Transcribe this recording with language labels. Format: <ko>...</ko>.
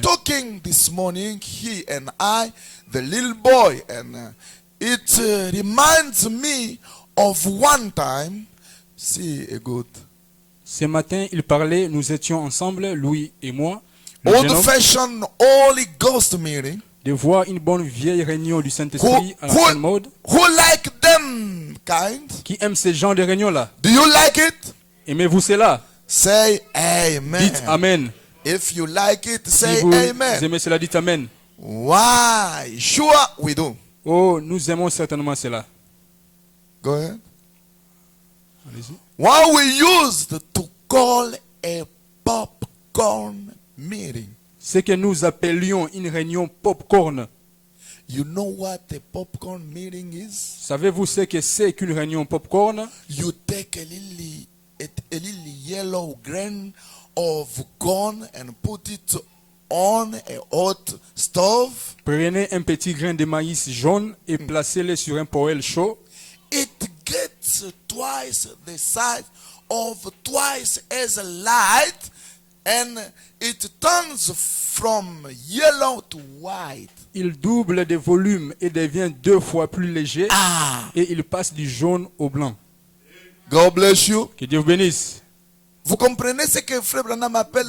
<en>talking this morning, he and I, the little boy, and it reminds me of one time. See a good</en> <fr>Ce matin, il parlait, nous étions ensemble, Louis et moi, le jeune homme,</fr> <en>old-fashioned Holy Ghost meeting.</en> <fr>de voir une bonne vieille réunion du Saint-Esprit à la bonne mode.</fr> <en>Who like them kind?</en> <fr>Qui aime ces genres de réunions-là?</fr> <en>Do you like it?</en> <fr>Aimez-vous cela?</fr> <en>Say amen.</en> <fr>Dites Amen.</fr> <en>If you like it,</en> <fr>Si</fr> <en>say</en> <fr>vous</fr> <en>amen.</en> <fr>aimez cela, dites Amen.</fr> <en>Why? Sure we do.</en> <fr>Oh, nous aimons certainement cela.</fr> <en>Go ahead.</en> <fr>Allez-y.</fr> <en>What we used to call a popcorn meeting.</en> <fr>Ce que nous appelions une réunion popcorn.</fr> <en>You know what a popcorn meeting is?</en> <fr>Savez-vous ce que c'est qu'une réunion popcorn?</fr> <en>You take a little yellow grain of corn and put it on a hot stove.</en> <fr>Prenez un petit grain de maïs jaune et placez-le sur un poêle chaud.</fr> <en>It gets twice the size of twice as light, and it turns from yellow to white.</en> <fr>Il double de volume et devient 2 fois plus léger. Ah, Et il passe du jaune au blanc.</fr> <en>God bless you.</en> <fr>Que Dieu vous bénisse. Vous comprenez ce que Frère Branham appelle</fr>